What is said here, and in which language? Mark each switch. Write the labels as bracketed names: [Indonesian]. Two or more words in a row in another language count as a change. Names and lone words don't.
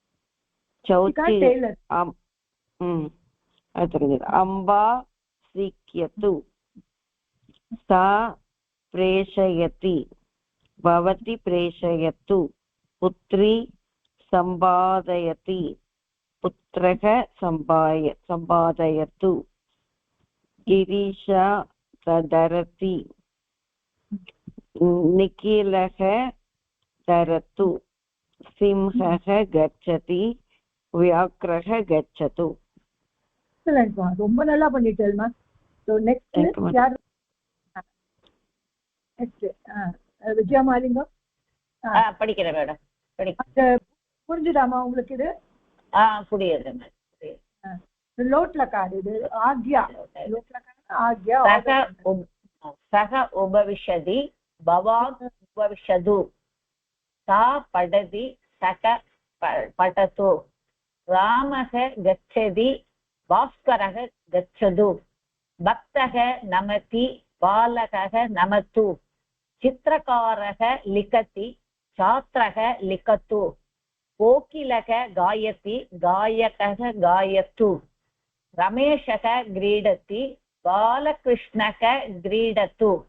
[Sanskrit] अम्बा सिक्यतु सा प्रेषयति भवती प्रेषयतु पुत्री सम्पादयति पुत्रः सम्पादयतु गिरीशा धरति निखिलः धरतु सिंहः गच्छति व्याघ्रः गच्छतु [Tamil] எக்ஸலென்ட்மா ரொம்ப நல்லா பண்ணிட்டேல்மா [English] so next [Tamil] யார் நெக்ஸ்ட் விஜயா மாலிங்கம் படிக்கிறேன் மேடம் புரிஞ்சுதாமா உங்களுக்கு இது புரியுது லோட்லக்கார் இது ஆக்யா லோட்லக்கார் ஆக்யா [Sanskrit] सः उपविशति भवान् उपविशतु सा पठति सः पठतु रामः गच्छति भास्करः गच्छतु भक्तः नमति बालकः नमतु चित्रकारः लिखति छात्रः लिखतु कोकिलः गायति गायकः गायतु रमेशः क्रीडति बालकृष्णः क्रीडतु